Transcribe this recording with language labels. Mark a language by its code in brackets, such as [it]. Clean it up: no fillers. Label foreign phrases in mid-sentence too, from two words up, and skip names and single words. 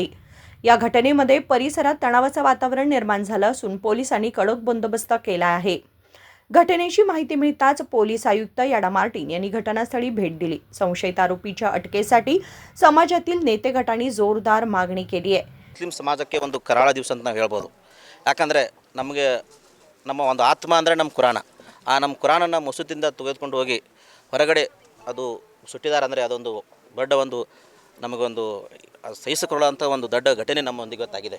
[mr] या घटनेमध्ये परिसरात तणावाचं वातावरण निर्माण झालं असून पोलिसांनी कडक बंदोबस्त केला आहे। घटनेची माहिती मिळताच पोलीस आयुक्त याडा मार्टिन यांनी घटनास्थळी भेट दिली। संशयित आरोपीच्या अटकेसाठी समाजातील नेते गटांनी जोरदार मागणी केली आहे। [kn] ಮುಸ್ಲಿಂ ಸಮಾಜಕ್ಕೆ ಒಂದು ಕರಾಳ ದಿವಸ ಅಂತ ನಾವು ಹೇಳ್ಬೋದು। ಯಾಕಂದರೆ ನಮಗೆ ನಮ್ಮ ಒಂದು ಆತ್ಮ ಅಂದರೆ ನಮ್ಮ ಕುರಾನ, ಆ ನಮ್ಮ ಕುರಾನನ್ನು ಮಸೂತಿಯಿಂದ ತೆಗೆದುಕೊಂಡು ಹೋಗಿ ಹೊರಗಡೆ ಅದು ಸುಟ್ಟಿದ್ದಾರೆ ಅಂದರೆ ಅದೊಂದು ದೊಡ್ಡ ಒಂದು ನಮಗೊಂದು ಸಹಿಸಿಕೊಳ್ಳುವಂಥ ಒಂದು ದೊಡ್ಡ ಘಟನೆ ನಮ್ಮೊಂದಿಗೆ ಗೊತ್ತಾಗಿದೆ।